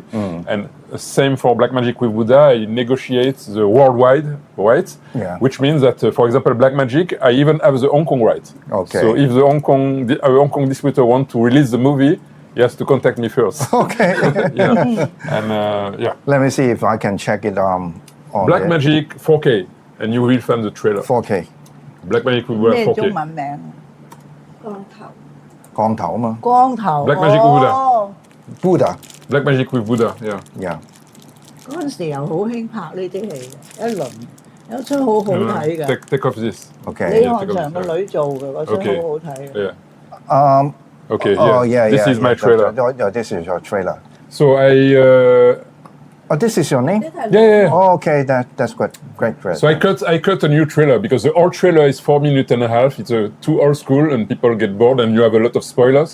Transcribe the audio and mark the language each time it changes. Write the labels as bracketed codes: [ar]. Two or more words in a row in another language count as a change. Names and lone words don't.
[en] And same for Black Magic with Buddha, I negotiate the worldwide rights, which means that, for example, Black Magic, I even have the Hong Kong right. Okay. So if the Hong Kong distributor want to release the movie, he has to contact me first. Okay. And Let me see if I can check it on Black Magic 4K, and you will find the trailer. 4K. Black Magic with Buddha 4K. [yue] 咩中文名？光頭啊嘛。光頭。 [en] Black Magic with Buddha. 哦 Buddha. Black Magic with Buddha, yeah. Yeah. [yue] 嗰陣時又好興拍呢啲戲嘅，一輪有出好好睇嘅。 [en] Take off this. [yue] 李 [en] Okay. [yue] 翰祥個女做嘅嗰出好好睇嘅。 [en] Yeah. Okay, yeah. This is my trailer. This is your trailer. So This is your name? yeah. Oh, okay, that's great. So I cut a new trailer because the old trailer is 4 minutes and a half. It's too old school and people get bored and you have a lot of spoilers.